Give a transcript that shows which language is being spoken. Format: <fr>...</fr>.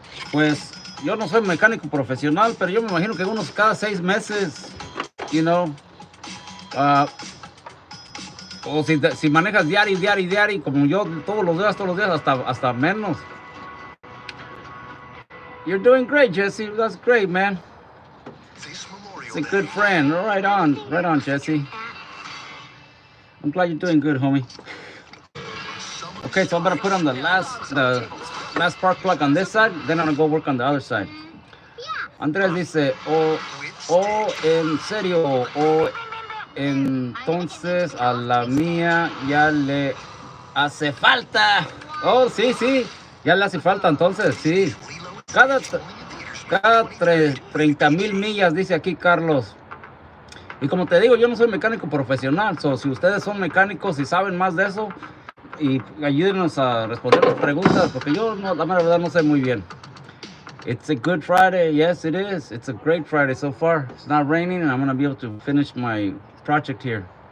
<es>Pues yo no soy mecánico profesional, pero yo me imagino que unos cada 6 meses,</es> <en>you know.</en> <es>O si manejas diario, como yo todos los días, hasta menos.</es> <en>You're doing great, Jesse. That's great, man. It's a good friend. Right on, Jesse. I'm glad you're doing good, homie. Okay, so I'm gonna put on the last spark plug on this side. Then I'm gonna go work on the other side.</en> <es>Andrés dice, en serio, entonces a la mía ya le hace falta. Oh, sí, ya le hace falta entonces, sí. Cada 30,000 millas, dice aquí Carlos. Y como te digo, yo no soy mecánico profesional. So, si ustedes son mecánicos y saben más de eso, y ayúdenos a responder las preguntas, porque yo la verdad no sé muy bien.</es> <en>It's a good Friday. Yes, it is. It's a great Friday so far. It's not raining and I'm going to be able to finish my project here.</en>